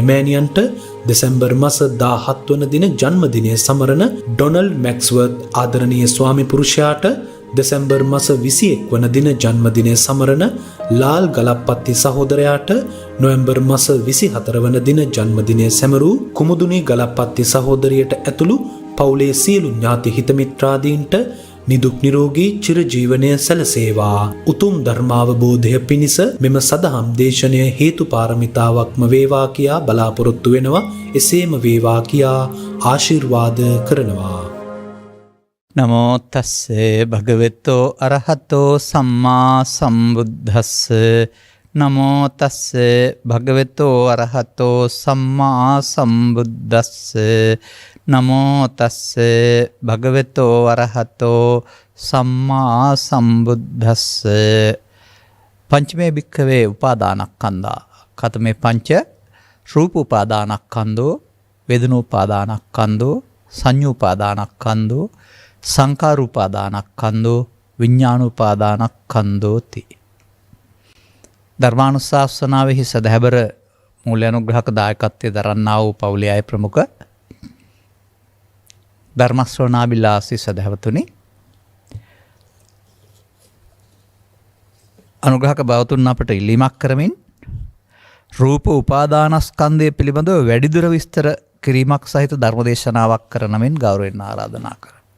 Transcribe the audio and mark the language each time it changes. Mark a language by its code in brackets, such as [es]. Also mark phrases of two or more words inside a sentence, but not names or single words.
[si] මෑණියන්ට දෙසැම්බර් මාස 17 වන දින ජන්මදිනය සමරන ඩොනල්ඩ් මැක්ස්වර්ත් ආදරණීය ස්වාමි පුරුෂයාට දෙසැම්බර් මාස 21 වන දින ජන්මදිනය සමරන ලාල් ගලප්පත්ති සහෝදරයාට නොවැම්බර් මාස 24 වන දින ජන්මදිනය සැමරූ කුමුදුනී ගලප්පත්ති සහෝදරියට ඇතුළු පවුලේ සියලු ඥාති හිත මිත්‍රාදීන්ට නිදුක් නිරෝගී චිරජීවනය සැලසේවා. උතුම් ධර්මාවබෝධය පිණිස මෙම සදහම් දේශනය හේතු පාරමිතාවක්ම වේවා කියා බලාපොරොත්තු වෙනවා. එසේම වේවා කියා ආශිර්වාද කරනවා. [pi] නමෝ තස්සේ භගවතෝ අරහතෝ සම්මා සම්බුද්දස්ස. නමෝ තස්සේ භගවතෝ අරහතෝ සම්මා සම්බුද්දස්ස. නමෝ තස්සේ භගවතෝ අරහතෝ සම්මා සම්බුද්දස්ස. පංචමේ භික්ඛවේ උපාදානස්කන්ධා කතමේ පංච රූප උපාදානස්කන්ධෝ වේදනෝපාදානස්කන්ධෝ සංඤ්ඤූපාදානස්කන්ධෝ සංඛාරූපාදානස්කන්ධෝ විඥානූපාදානස්කන්ධෝති. [si] ධර්මානුශාසනාවෙහි සදහැබර මූලානුග්‍රහක දායකත්වයේ දරන්නා වූ පවුලේ අය ප්‍රමුඛ ධර්ම ශ්‍රවණාබිලාසී සදහවතුනි, අනුග්‍රහක බවතුන් අපට ඉල්ලීමක් කරමින් රූප උපාදානස්කන්ධය පිළිබඳව වැඩිදුර විස්තර කිරීමක් සහිත ධර්මදේශනාවක් කරන මෙන් ගෞරවයෙන් ආරාධනා කරමි.